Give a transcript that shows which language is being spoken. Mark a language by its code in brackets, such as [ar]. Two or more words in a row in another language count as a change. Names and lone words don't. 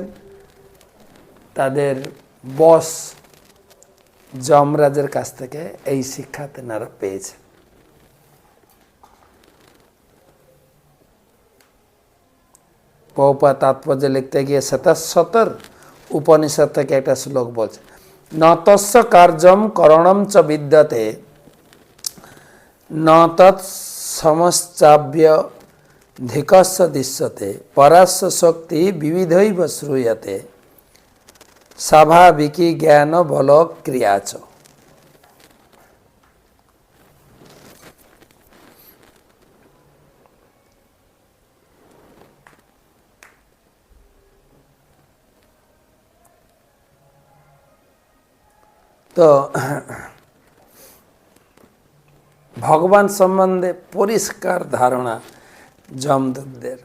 [bn] তাদের বস যমরাজের কাছ থেকে এই শিক্ষা তেনারা পেয়েছে। প্রভুপাদ তাৎপর্য লিখতে গিয়ে ৭৭ উপনিষদ থেকে একটা শ্লোক বলছে, [sa] ন তস্য কার্যম করণম চ বিদ্যতে ন তৎ সমশ্চাভ্য ধিকস্য দৃশ্যতে পরাস্য শক্তি বিবিধৈব শ্রূয়তে স্বাভাবিকী জ্ঞান বল ক্রিয়াচ। [bn] তো ভগবান সম্বন্ধে পরিষ্কার ধারণা যমদূতদের।